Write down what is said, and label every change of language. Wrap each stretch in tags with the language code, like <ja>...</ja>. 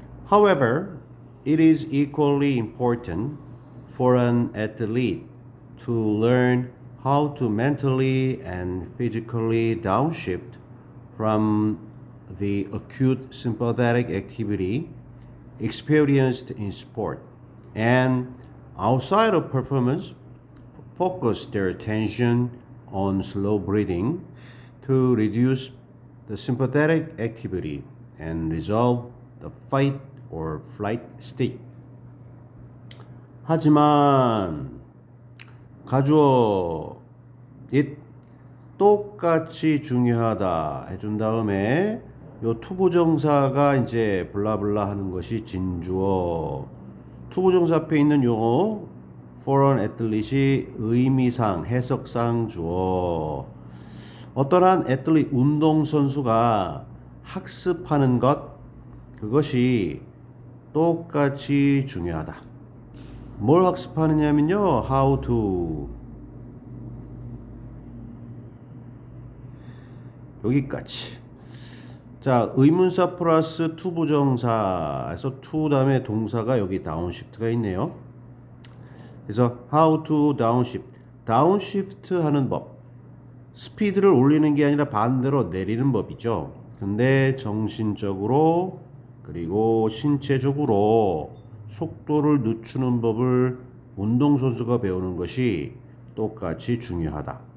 <en>However, it is equally important for an athlete to learn how to mentally and physically downshift from the acute sympathetic activity experienced in sport and outside of performance focus their attention on slow breathing to reduce the sympathetic activity and resolve the fight or flight state.</en> <ko>하지만 가주어 it 똑같이 중요하다 해준 다음에 요 투부정사가 이제 블라블라 하는 것이 진주어. 투부정사 앞에 있는 요</ko> <en>foreign athlete</en> <ko>이 의미상 해석상 주어. 어떠한 애틀릿 운동선수가 학습하는 것 그것이 똑같이 중요하다. 뭘 학습하느냐면요.</ko> <en>How to</en> <ko>여기까지. 자, 의문사 플러스 투부정사에서 to 다음에 동사가 여기 다운시프트가 있네요. 그래서</ko> <en>how to downshift.</en> <ko>다운시프트 하는 법. 스피드를 올리는 게 아니라 반대로 내리는 법이죠. 근데 정신적으로 그리고 신체적으로 속도를 늦추는 법을 운동선수가 배우는 것이 똑같이 중요하다.</ko>